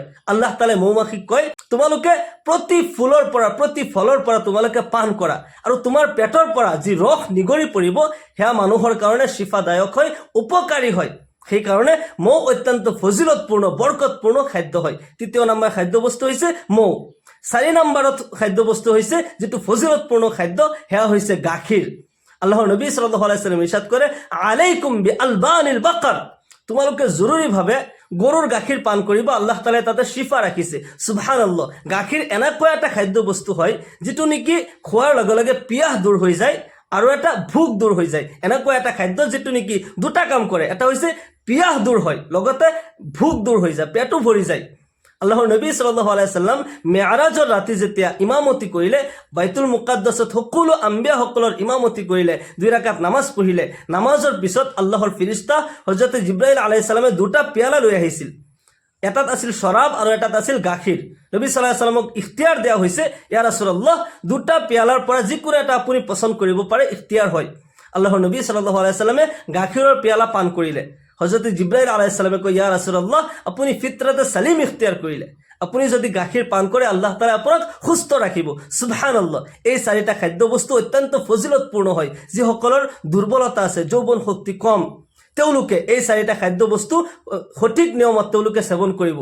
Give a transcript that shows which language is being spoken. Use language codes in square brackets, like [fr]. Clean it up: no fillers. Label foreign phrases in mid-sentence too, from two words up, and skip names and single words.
[as] আল্লাহ তাআলাই মৌমাখিক কয়, তোমালোকে প্ৰতি ফুলৰ পৰা প্ৰতি ফলৰ পৰা তোমালোকে পান কৰা, আৰু তোমাৰ পেটৰ পৰা যি ৰস নিগৰি পৰিব সেয়া মানুহৰ কাৰণে শিফাদায়ক হয়, উপকাৰী হয়। সেইকাৰণে মৌ অত্যন্ত ফজিলতপূৰ্ণ বৰকতপূৰ্ণ খাদ্য হয়। ৩য় নম্বৰ খাদ্যবস্তু হৈছে মৌ। ৪ নম্বৰত খাদ্যবস্তু হৈছে যিটো ফজিলতপূৰ্ণ খাদ্য, সেয়া হৈছে গাখীৰ। আল্লাহৰ নবী [ar] صلى الله عليه وسلم [as] ইৰশাদ কৰে, [ar] عليكم بألبان البقر, [as] তোমালোকে জৰুৰীভাৱে গৰুৰ গাখীৰ পান কৰিব। আল্লাহ তাআলাই তাতে শিফা ৰাখিছে। সুবহানাল্লাহ। গাখীৰ এনেকুৱা এটা খাদ্য বস্তু হয় যিটো নেকি খোৱাৰ লগে লগে পিয়াহ দূৰ হৈ যায় আৰু এটা ভোক দূৰ হৈ যায়। এনেকুৱা এটা খাদ্য যিটো নেকি দুটা কাম কৰে, এটা হৈছে পিয়াহ দূৰ হয়, লগতে ভোক দূৰ হৈ যায়, পেটো ভৰি যায়। আল্লাহৰ নবী [ar] صلى الله عليه وسلم [as] মেৰাজৰ ৰাতি যেতিয়া ইমামতি কৰিলে, বাইতুল মুকাদ্দাছত সকলো আম্বিয়াসকলৰ ইমামতি কৰিলে, 2 ৰাকাত নামাজ পঢ়িলে। নামাজৰ পিছত আল্লাহৰ ফিৰিষ্টা হযৰত জিব্ৰাইল [ar] عليه السلام [as] 2টা পিয়ালা লৈ আহিছিল। এটাত আছিল শৰাব আৰু এটাত আছিল গাখীৰ। নবী [ar] صلى الله عليه وسلم [as] ইখতিয়াৰ দিয়া হৈছে, [ar] يا رسول الله, [as] 2টা পিয়ালাৰ পৰা যিকোনো এটা আপুনি পছন্দ কৰিব পাৰে, ইখতিয়াৰ হয়। আল্লাহৰ নবী [ar] صلى الله عليه وسلم [as] গাখীৰৰ পিয়ালা পান কৰিলে। হযরত জিব্রাইল [ar] عليه السلام [as] কয়, [ar] يا رسول الله, [as] আপুনি [ar] فطرة سليمة [as] ইখতিয়াৰ কৰিলে, আপুনি যদি গাখীৰ পান কৰে আল্লাহ তাআলা আপোনাক সুস্থ ৰাখিব। সুবহানাল্লাহ। এই 4টা খাদ্য বস্তু অত্যন্ত ফজিলতপূৰ্ণ হয়। যিসকলৰ দুৰ্বলতা আছে, যৌৱন শক্তি কম, তেওঁলোকে এই 4টা খাদ্য বস্তু সঠিক নিয়মত তেওঁলোকে সেৱন কৰিব।